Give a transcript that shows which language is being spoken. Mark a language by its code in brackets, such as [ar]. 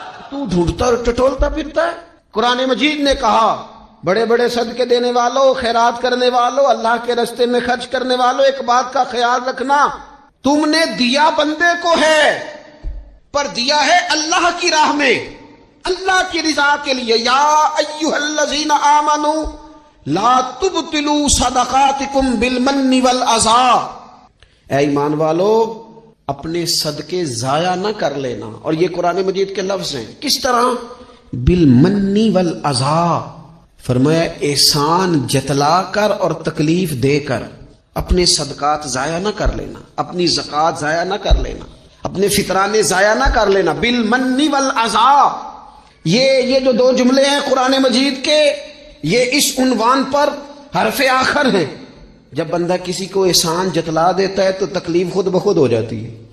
[ur] تو ڈھونڈتا اور ٹٹولتا پھرتا ہے. قرآن مجید نے کہا بڑے بڑے صدقے دینے والوں، خیرات کرنے والوں، اللہ کے رستے میں خرچ کرنے والوں، ایک بات کا خیال رکھنا، تم نے دیا بندے کو ہے پر دیا ہے اللہ کی راہ میں، اللہ کی رضا کے لیے. [ar] یا ایھا الذین آمنوا لا تبطلوا صدقاتکم بالمن والاذی. [ur] اے ایمان والو اپنے صدقے ضائع نہ کر لینا. اور یہ قرآن مجید کے لفظ ہیں. کس طرح؟ [ar] بالمن والاذی. [ur] فرمایا احسان جتلا کر اور تکلیف دے کر. اپنے صدقات ضائع نہ کر لینا، اپنی زکوٰۃ ضائع نہ کر لینا، اپنے فطرانے ضائع نہ کر لینا. [ar] بالمن والاذی. [ur] یہ جو دو جملے ہیں قرآن مجید کے، یہ اس عنوان پر حرف آخر ہیں. جب بندہ کسی کو احسان جتلا دیتا ہے تو تکلیف خود بخود ہو جاتی ہے.